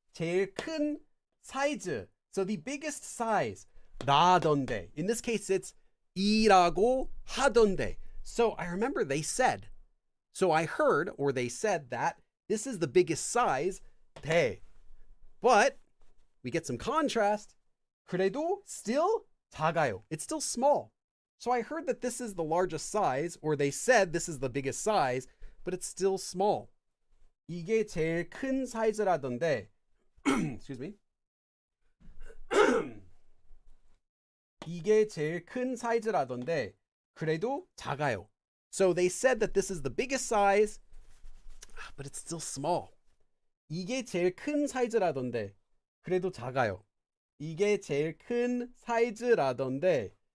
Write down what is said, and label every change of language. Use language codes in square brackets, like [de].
[ko] 제일 큰 사이즈. [en] So the biggest size. [ko] 나던데. [en] In this case it's [ko] 이라고 하던데. [en] So I remember they said. So I heard or they said that this is the biggest size. 대. But we get some contrast. [ko] 그래도 [en] still [ko] 작아요. [en] It's still small. So I heard that this is the largest size, or they said this is the biggest size, but it's still small. [ko] 이게 제일 큰 사이즈라던데. [en] Excuse me. [ko] 이게 제일 큰 사이즈라던데. 그래도 작아요. [en] So they said that this is the biggest size, but it's still small. [ko] 이게 제일 큰 사이즈라던데. 그래도 작아요. 이게 제일 큰 사이즈라던데.